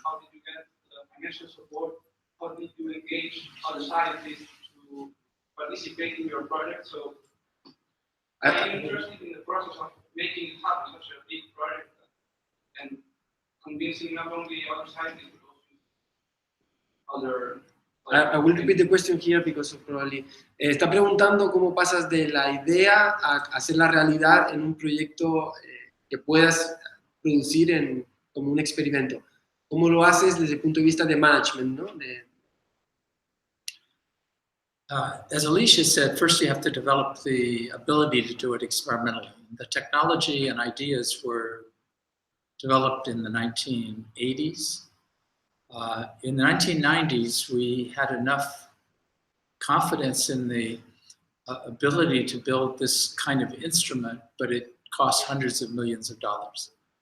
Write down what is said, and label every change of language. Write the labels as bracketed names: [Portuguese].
[English] How did you get the financial support? How did you engage other scientists to participate in your project? So, I'm interested in the process of making it happen, such a big project, and convincing not only other scientists but also other. I will repeat the question here because probably [Spanish] está preguntando cómo pasas de la idea a hacer la realidad en un proyecto que puedas producir como un experimento. ¿Cómo lo haces desde el punto de vista de management, ¿no? [English] As Alicia said, first you have to develop the ability to do it experimentally. The technology and ideas were developed in the 1980s. In the 1990s, we had enough confidence in the ability to build this kind of instrument, but it cost hundreds of millions of dollars.